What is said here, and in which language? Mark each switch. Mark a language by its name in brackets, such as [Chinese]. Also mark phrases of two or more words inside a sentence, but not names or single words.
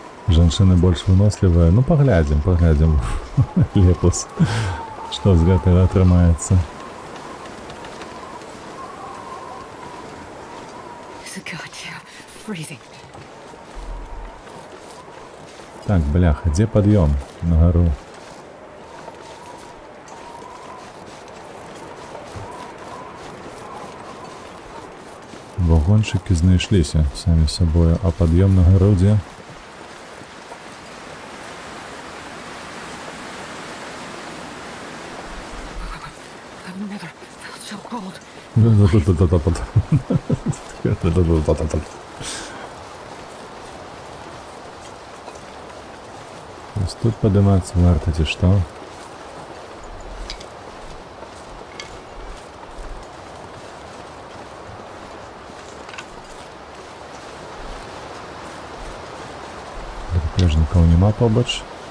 [Belarusian] Жанчыны больш вынослівыя. Ну, паглядзім. Лепус. Што з гэтага атрымаецца? [English] God, yeah, freezing. [Belarusian] Так, бляха, дзе пад'ём на гару? Вагончыкі знайшліся самі сабою, а пад'ём на гару дзе? [English] I've never felt so cold. [Belarusian] Ось тут падымацца варта, ці што? Драпежнікаў няма побач.